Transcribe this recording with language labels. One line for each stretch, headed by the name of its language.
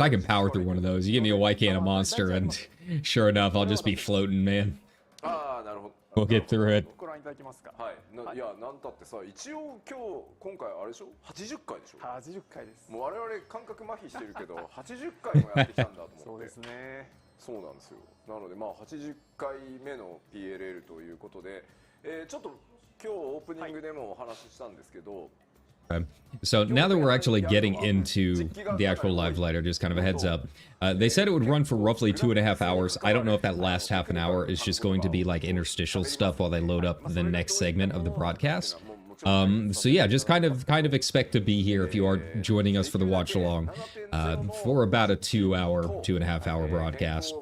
English: I can power through one of those. You give me a white can of Monster and sure enough I'll just be floating, man. We'll get through it.
Japanese: はい、いやなんたってさ一応今回あれでしょ80回でしょ 80回です。もう我々感覚麻痺してるけど80回もやってきたんだと思ってそうですねそうなんですよなのでまあ80回目の PLL ということで、ちょっと今日オープニングでもお話ししたんですけど、
English: So now that we're actually getting into the actual live letter, just kind of a heads up, they said it would run for roughly 2.5 hours. I don't know if that last half an hour is just going to be like interstitial stuff while they load up the next segment of the broadcast. So yeah, just kind of expect to be here if you are joining us for the Watchalong for about a 2.5 hour broadcast.